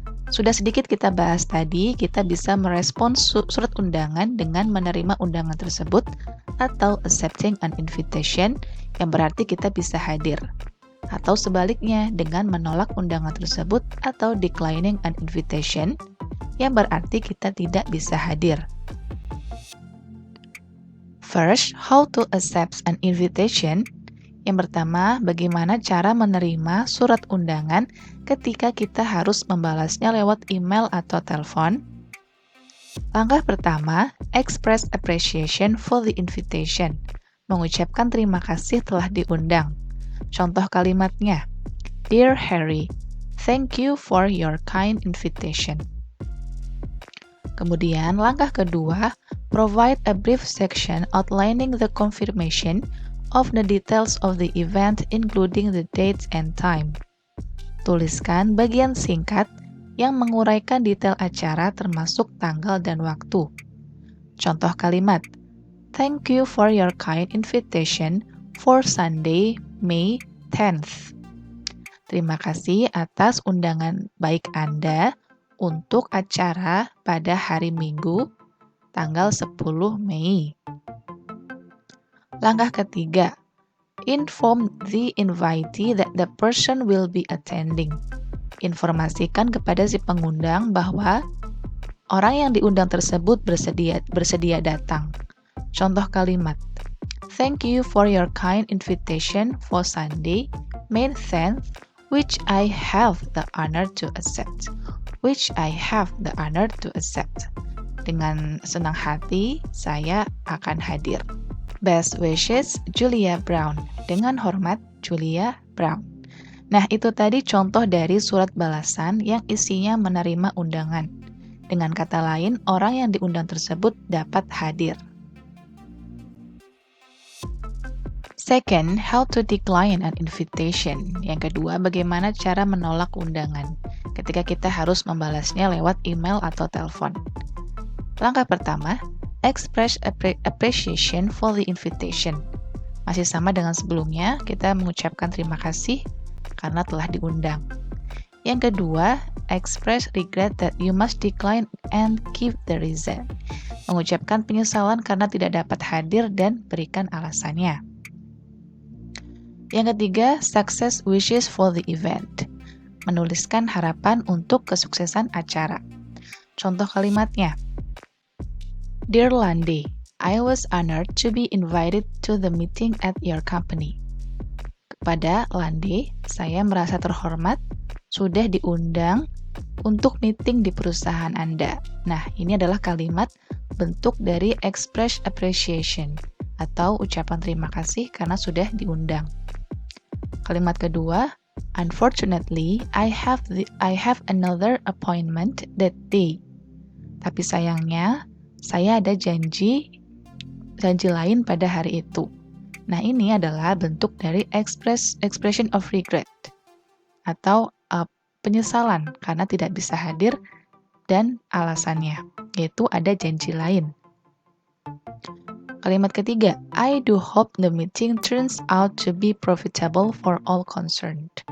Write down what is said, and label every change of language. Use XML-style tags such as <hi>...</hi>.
<id>Sudah sedikit kita bahas tadi, kita bisa merespon surat undangan dengan menerima undangan tersebut atau</id> <en>accepting an invitation,</en> <id>yang berarti kita bisa hadir. Atau sebaliknya, dengan menolak undangan tersebut atau</id> <en>declining an invitation,</en> <id>yang berarti kita tidak bisa hadir.</id> <en>First, how to accept an invitation.</en> <id>Yang pertama, bagaimana cara menerima surat undangan ketika kita harus membalasnya lewat email atau telepon? Langkah pertama,</id> <en>express appreciation for the invitation.</en> <id>Mengucapkan terima kasih telah diundang. Contoh kalimatnya,</id> <en>Dear Harry, thank you for your kind invitation.</en> <id>Kemudian, langkah kedua,</id> <en>provide a brief section outlining the confirmation of the details of the event including the dates and time.</en> <id>Tuliskan bagian singkat yang menguraikan detail acara termasuk tanggal dan waktu. Contoh kalimat,</id> <en>Thank you for your kind invitation for Sunday, May 10th.</en> <id>Terima kasih atas undangan baik Anda untuk acara pada hari Minggu, tanggal 10 Mei. Langkah ketiga,</id> <en>inform the invitee that the person will be attending.</en> <id>Informasikan kepada si pengundang bahwa orang yang diundang tersebut bersedia datang. Contoh kalimat,</id> <en>Thank you for your kind invitation for Sunday, May 10th, which I have the honor to accept. which I have the honor to accept.</en> <id>Dengan senang hati, saya akan hadir.</id> <en>Best wishes, Julia Brown.</en> <id>Dengan hormat, Julia Brown. Nah, itu tadi contoh dari surat balasan yang isinya menerima undangan. Dengan kata lain, orang yang diundang tersebut dapat hadir.</id> <en>Second, how to decline an invitation.</en> <id>Yang kedua, bagaimana cara menolak undangan ketika kita harus membalasnya lewat email atau telepon. Langkah pertama,</id> <en>express appreciation for the invitation.</en> <id>Masih sama dengan sebelumnya, kita mengucapkan terima kasih karena telah diundang. Yang kedua,</id> <en>express regret that you must decline and give the reason.</en> <id>Mengucapkan penyesalan karena tidak dapat hadir dan berikan alasannya. Yang ketiga,</id> <en>success wishes for the event.</en> <id>Menuliskan harapan untuk kesuksesan acara. Contoh kalimatnya,</id> <en>Dear Landi, I was honored to be invited to the meeting at your company.</en> <id>Kepada Landi, saya merasa terhormat sudah diundang untuk meeting di perusahaan Anda. Nah, ini adalah kalimat bentuk dari</id> <en>express appreciation</en> <id>atau ucapan terima kasih karena sudah diundang. Kalimat kedua,</id> <en>unfortunately, I have another appointment that day.</en> <id>Tapi sayangnya, saya ada janji lain pada hari itu. Nah, ini adalah bentuk dari</id> <en>expression of regret</en> <id>atau penyesalan karena tidak bisa hadir dan alasannya, yaitu ada janji lain. Kalimat ketiga,</id> <en>I do hope the meeting turns out to be profitable for all concerned.</en>